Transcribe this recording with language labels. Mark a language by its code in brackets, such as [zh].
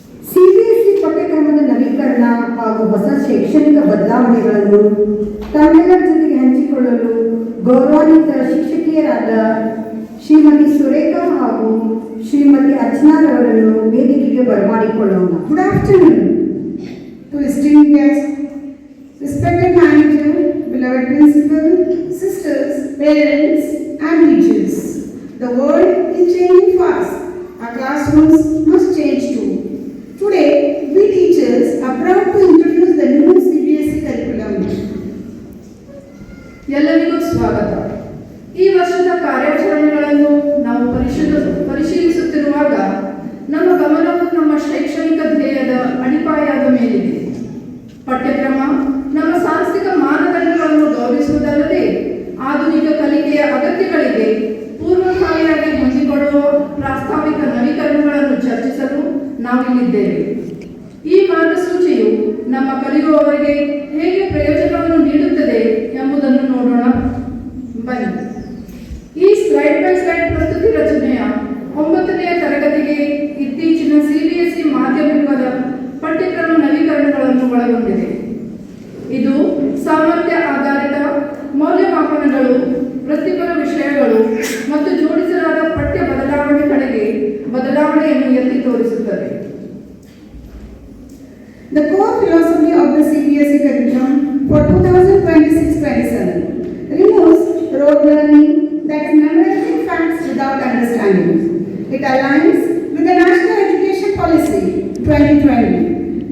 [kn] CBSE ಪಠ್ಯಕ್ರಮದ ನವೀಕರಣ ಹಾಗೂ ಹೊಸ ಶೈಕ್ಷಣಿಕ ಬದಲಾವಣೆಗಳನ್ನು ತಮ್ಮೆಲ್ಲರ ಜೊತೆಗೆ ಹಂಚಿಕೊಳ್ಳಲು ಗೌರವಾನ್ವಿತ ಶಿಕ್ಷಕಿಯರಾದ ಶ್ರೀಮತಿ ಸುರೇಖಾ ಹಾಗೂ ಶ್ರೀಮತಿ ಅರ್ಚನಾರವರನ್ನು ವೇದಿಕೆಗೆ ಬರಮಾಡಿಕೊಳ್ಳೋಣ. [en] Good afternoon to esteemed guests, respected manager, beloved principal, sisters, parents and teachers. The world is changing fast. Our classrooms must change too. Today, we teachers are proud to introduce the new CBSE curriculum. [kn] ಎಲ್ಲರಿಗೂ ಸ್ವಾಗತ. ಈ ವರ್ಷದ ಕಾರ್ಯಾಚರಣೆಗಳನ್ನು ನಾವು ಪರಿಶೀಲಿಸುತ್ತಿರುವಾಗ ನಮ್ಮ ಗಮನವು ನಮ್ಮ ಶೈಕ್ಷಣಿಕ ಧ್ಯೇಯದ ಅಡಿಪಾಯದ ಮೇಲಿದೆ. ಪಠ್ಯಕ್ರಮ ನಮ್ಮ ಸಾಂಸ್ಥಿಕ ಮಾನದಂಡಗಳನ್ನು ಗೌರವಿಸುವುದಲ್ಲದೆ ಆಧುನಿಕ ಕಲಿಕೆಯ ಅಗತ್ಯಗಳಿಗೆ ಪೂರ್ವಭಾವಿಯಾಗಿ ಹೊಂದಿಕೊಳ್ಳುವ ಪ್ರಾಸ್ತಾವಿಕ ನವೀಕರಣಗಳನ್ನು ಚರ್ಚಿಸಲು ನಾವಿಲ್ಲಿದ್ದೇವೆ. ಈ ಮಾರ್ಗಸೂಚಿಯು ನಮ್ಮ ಕಲಿಯುವವರಿಗೆ ಹೇಗೆ ಪ್ರಯೋಜನವನ್ನು ನೀಡುತ್ತದೆ ಎಂಬುದನ್ನು ನೋಡೋಣ ಬನ್ನಿ. ಈ ಸ್ಲೈಡ್ ಬೈ ಸ್ಲೈಡ್ ಪ್ರಸ್ತುತಿ ರಚನೆಯ 9ನೇ ತರಗತಿಗೆ ಇತ್ತೀಚಿನ ಸಿಬಿಎಸ್ಇ ಮಾಧ್ಯಮಿಕದ ಪಠ್ಯಕ್ರಮ ನವೀಕರಣಗಳನ್ನು ಒಳಗೊಂಡಿದೆ. ಇದು ಸಾಮರ್ಥ್ಯ ಆಧಾರಿತ ಮೌಲ್ಯಮಾಪನಗಳು, ವೃತ್ತಿಪರ ವಿಷಯಗಳು ಮತ್ತು ಜೋಡಿಸಲಾದ ಪಠ್ಯ ಬದಲಾವಣೆ ಕಡೆಗೆ ಬದಲಾವಣೆಯನ್ನು ಎತ್ತಿ ತೋರಿಸುತ್ತದೆ. [en] The core philosophy of the CBSE curriculum for 2026-27 removes rote learning, that is memorizing facts without understanding. It aligns with the National Education Policy 2020.